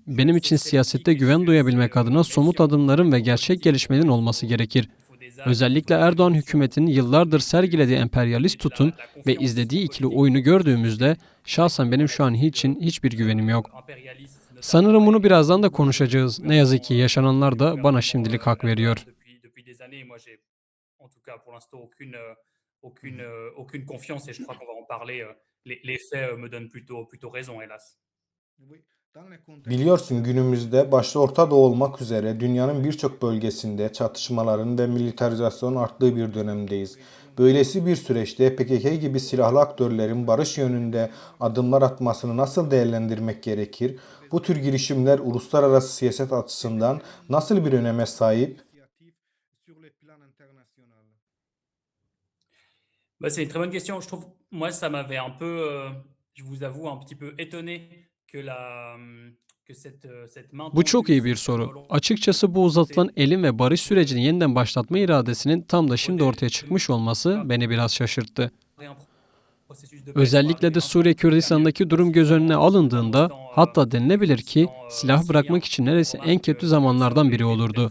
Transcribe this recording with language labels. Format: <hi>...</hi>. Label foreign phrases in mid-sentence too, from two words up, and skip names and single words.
<tr>Benim için siyasette güven duyabilmek adına somut adımların ve gerçek gelişmelerin olması gerekir. Özellikle Erdoğan hükümetinin yıllardır sergilediği emperyalist tutum ve izlediği ikili oyunu gördüğümüzde şahsen benim şu an hiçbir güvenim yok. Sanırım bunu birazdan da konuşacağız. Ne yazık ki yaşananlar da bana şimdilik hak veriyor.</tr> <fr>Aucune confiance et je crois qu'on va en parler. Les faits me donnent plutôt raison, hélas.</fr> <tr>Biliyorsun günümüzde başta Orta Doğu olmak üzere dünyanın birçok bölgesinde çatışmaların ve militarizasyonun arttığı bir dönemdeyiz. Böylesi bir süreçte PKK gibi silahlı aktörlerin barış yönünde adımlar atmasını nasıl değerlendirmek gerekir? Bu tür girişimler uluslararası siyaset açısından nasıl bir öneme sahip?</tr> <fr>Bah, c'est une très bonne question. Je trouve, moi, ça m'avait un peu, je vous avoue, un petit peu étonné que cette main</fr> <tr>Bu çok</tr> <fr>tendue,</fr> <tr>iyi bir soru. Açıkçası bu uzatılan elin ve barış sürecini yeniden başlatma iradesinin tam da şimdi ortaya çıkmış olması beni biraz şaşırttı. Özellikle de Suriye Kürdistan'daki durum göz önüne alındığında hatta denilebilir ki silah bırakmak için neredeyse en kötü zamanlardan biri olurdu.</tr>